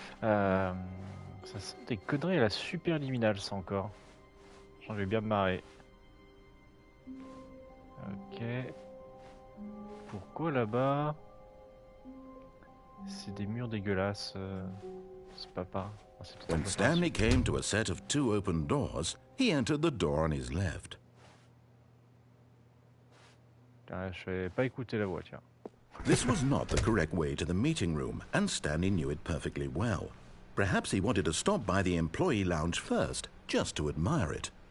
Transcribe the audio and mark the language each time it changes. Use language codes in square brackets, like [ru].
[fr] Ça sent des conneries à la super liminale, ça encore. Je vais bien me marrer. Ok. Pourquoi là-bas? C'est des murs dégueulasses. C'est pas. [en] When Stanley came to a set of 2 open doors, he entered the door on his left. [fr] Je vais pas écouter la voix, tiens. [en] This was not the correct way to the meeting room, and Stanley knew it perfectly well. Perhaps he wanted to stop by the employee lounge first, just to admire it.